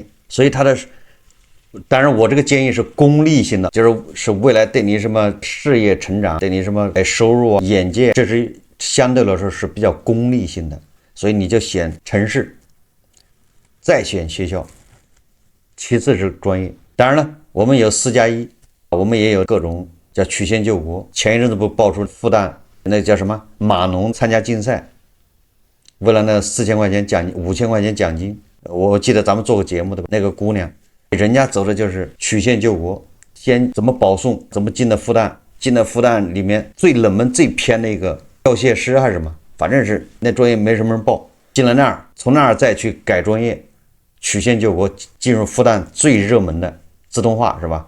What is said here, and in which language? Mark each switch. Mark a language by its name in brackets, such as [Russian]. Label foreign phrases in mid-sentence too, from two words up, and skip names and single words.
[Chinese] 所以他的，當然我這個建議是功利性的，就是未來對你什麼事業成長，對你什麼收入啊、眼界，這是相对来說是比較功利性的，所以你就選城市，再選學校，其次是專業。當然了，我們有4+1，我們也有各種叫曲線救國。前一陣子不爆出复旦那叫什麼碼農參加競賽，為了那4000塊錢獎金，5000塊錢獎金，我記得咱們做過節目的那個姑娘，人家走的就是曲線救國，先怎麼保送，怎麼进的复旦，进了复旦裡面最冷門最偏的一個教械師還是什麼，反正是那专業沒什麼人報，進了那兒，從那兒再去改专業，曲線救國进入复旦最熱門的自動化是吧？